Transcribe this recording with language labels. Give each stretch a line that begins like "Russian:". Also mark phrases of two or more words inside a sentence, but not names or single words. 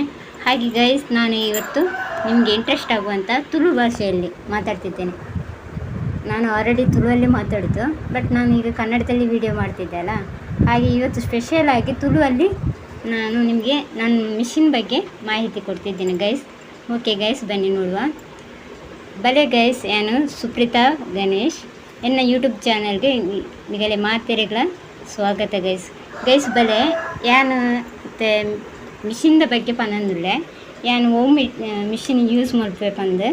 Kannada: ಹಾಗೆ ಗೈಸ್, ನಾನು ಇವತ್ತು ನಿಮಗೆ ಇಂಟ್ರೆಸ್ಟ್ ಆಗುವಂಥ ತುಳು ಭಾಷೆಯಲ್ಲಿ ಮಾತಾಡ್ತಿದ್ದೇನೆ. ನಾನು ಆಲ್ರೆಡಿ ತುಳುವಲ್ಲಿ ಮಾತಾಡೋದು, ಬಟ್ ನಾನು ಈಗ ಕನ್ನಡದಲ್ಲಿ ವಿಡಿಯೋ ಮಾಡ್ತಿದ್ದೆ ಅಲ್ಲ, ಹಾಗೆ ಇವತ್ತು ಸ್ಪೆಷಲ್ ಆಗಿ ತುಳುವಲ್ಲಿ ನಾನು ನಿಮಗೆ ನನ್ನ ಮಿಷಿನ್ ಬಗ್ಗೆ ಮಾಹಿತಿ ಕೊಡ್ತಿದ್ದೀನಿ ಗೈಸ್.
English: okay guys,
Kannada: ಬನ್ನಿ ನೋಡುವ.
Tulu: ಬಲೆ ಗೈಸ್, ನಾನು ಸುಪ್ರೀತಾ ಗಣೇಶ್. ಎನ್ನ ಯೂಟ್ಯೂಬ್ ಚಾನಲ್ಗೆ ನಿಗಲೆ ಮಾತೆರೆಗಳ ಸ್ವಾಗತ ಗೈಸ್. ಬಲೆ ಯಾನು ಮಿಷಿನ್ದ ಬಗ್ಗೆ ಪನಂದುಳ್ಳೆ ಯಾನು ಓಮ್ ಮಿಷಿನ್ ಯೂಸ್ ಮಾಡ್ಬೇ ಪಂದು.